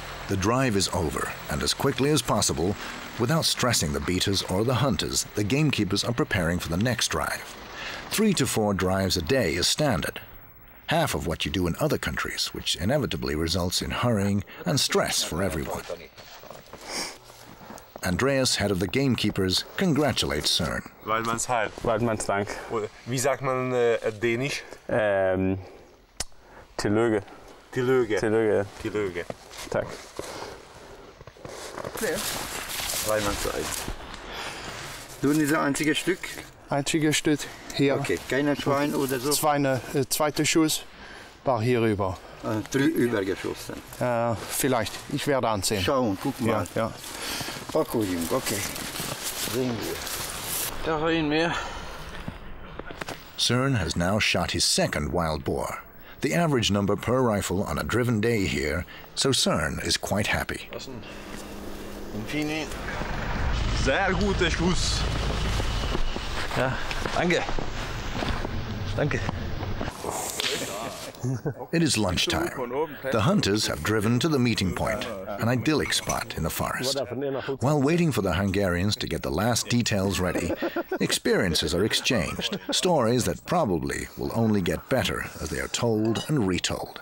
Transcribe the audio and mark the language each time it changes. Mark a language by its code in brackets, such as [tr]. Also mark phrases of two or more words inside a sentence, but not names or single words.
[en] The drive is over, and as quickly as possible, without stressing the beaters or the hunters, the gamekeepers are preparing for the next drive. 3 to 4 drives a day is standard, half of what you do in other countries, which inevitably results in hurrying and stress for everyone. Andreas, head of the gamekeepers, congratulates Søren. [de] Waldmannsheil. Waldmannsdank. Wie sagt man Dänisch? [da] Tillykke. Tillykke. Tillykke. Tillykke. Tak. [de] Waldmannsheil. Du nicht das einzige Stück? Einziges Stück hier. Okay, keine Schwein oder so? Zweiter Schuss war hier rüber. 3 übergeschossen. Vielleicht. Ich werde ansehen. Schauen, guck mal. Ja. Okay, okay. Sehen wir. [da] Da har en mehr. [en] Søren has now shot his second wild boar, the average number per rifle on a driven day here, so Søren is quite happy. [da] En fin en. [de] Sehr guter Schuss. Ja, danke. Danke. [en] It is lunchtime. The hunters have driven to the meeting point, an idyllic spot in the forest. While waiting for the Hungarians to get the last details ready, experiences are exchanged, stories that probably will only get better as they are told and retold.